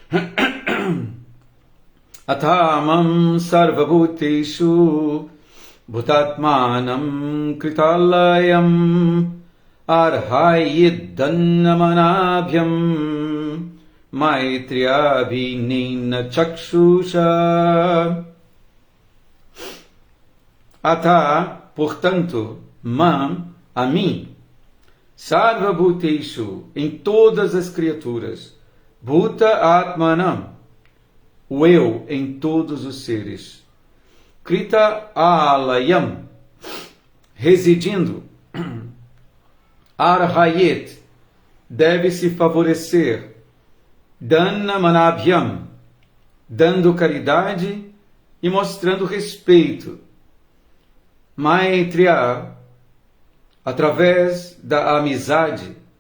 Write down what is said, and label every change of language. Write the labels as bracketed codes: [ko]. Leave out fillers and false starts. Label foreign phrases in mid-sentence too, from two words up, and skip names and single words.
[sa] अथ मां सर्वभूतेषु भूतात्मानं कृतालयम् अर्हयेद्दान मानाभ्यां मैत्र्याभिन्नेन चक्षुषा. [pt] Atha, portanto, mam, a mim, sarvabhuteshu, em todas as criaturas, [sa] भूत आत्मानं, [pt] o eu em todos os seres. [sa] कृत आलयम्, residindo. [pt] Arhayet, deve-se favorecer. [sa] दान मानाभ्यां, [pt] dando caridade e mostrando respeito. Maitreya, através da amizade.